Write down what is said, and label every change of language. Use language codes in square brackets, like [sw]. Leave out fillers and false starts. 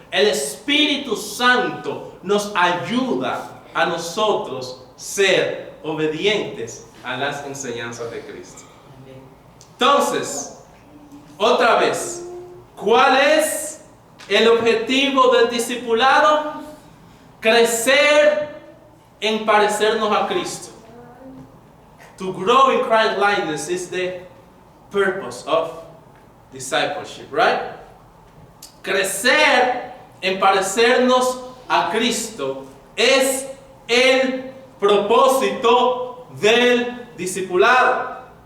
[es] El Espíritu Santo nos ayuda a nosotros ser obedientes a las enseñanzas de Cristo. Entonces, otra vez, ¿cuál es el objetivo del discipulado? Crecer en parecernos a Cristo. [en] To grow in Christ likeness is the purpose of discipleship, right? [es] Crecer en parecernos a Cristo es el propósito del discipulado.